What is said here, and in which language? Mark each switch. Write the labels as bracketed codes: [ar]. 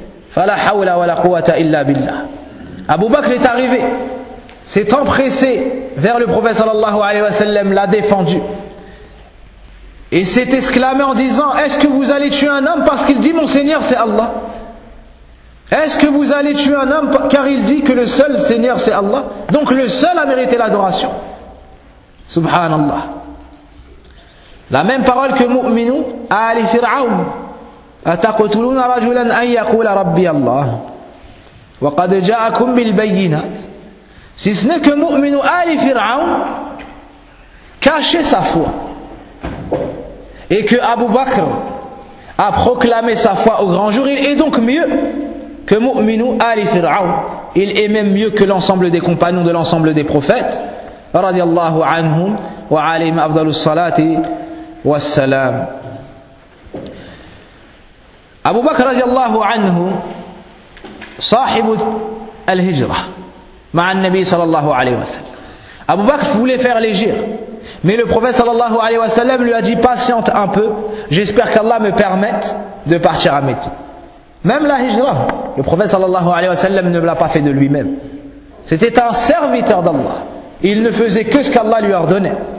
[ar] Fala hawla wa la quwwata illa billah. [fr] Abu Bakr est arrivé, s'est empressé vers le prophète sallallahu alayhi wa sallam, l'a défendu et s'est exclamé en disant: est-ce que vous allez tuer un homme parce qu'il dit mon Seigneur c'est Allah? Est-ce que vous allez tuer un homme car il dit que le seul Seigneur c'est Allah, donc le seul à mériter l'adoration? Subhanallah. La même parole que Mu'minu à Ali Fir'aoum: [ar] أتقتلون رجلا أن يقول ربي الله وقد جاءكم بالبينات. [fr] Si ce n'est que Mu'minu Ali Fir'aoum cachait sa foi et que Abu Bakr a proclamé sa foi au grand jour, il est donc mieux que Mu'minu Ali Fir'aoum. Il est même mieux que l'ensemble des compagnons de l'ensemble des prophètes radiyallahu anhum wa alayhim afdalus salati والسلام. [ar] أبو بكر رضي الله عنه صاحب الهجرة مع النبي صلى الله عليه وسلم. [fr] أبو بكر voulait faire l'égir, mais le prophète صلى الله عليه وسلم lui a dit: patiente un peu, j'espère qu'Allah me permette de partir à Mekka. Même la hijra, le prophète صلى الله عليه وسلم ne l'a pas fait de lui-même. C'était un serviteur d'Allah. Il ne faisait que ce qu'Allah lui ordonnait.